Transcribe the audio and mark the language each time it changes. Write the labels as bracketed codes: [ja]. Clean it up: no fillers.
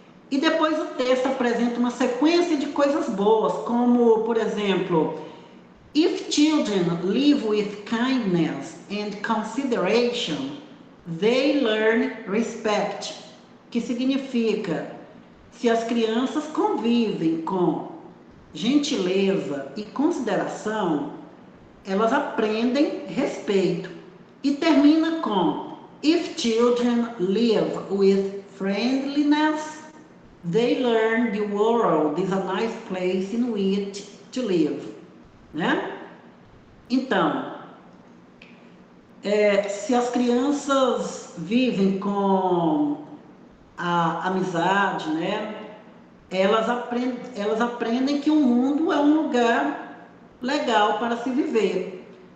[pt] E depois o texto apresenta uma sequência de coisas boas, como, por exemplo, [en] If children live with kindness and consideration, they learn respect, [pt] que significa, se as crianças convivem com gentileza e consideração, elas aprendem respeito. E termina com [en] If children live with friendliness, they learn the world is a nice place in which to live. [pt] Né? Então, se as crianças vivem com a amizade, né? Elas aprendem que o mundo é um lugar legal para se viver.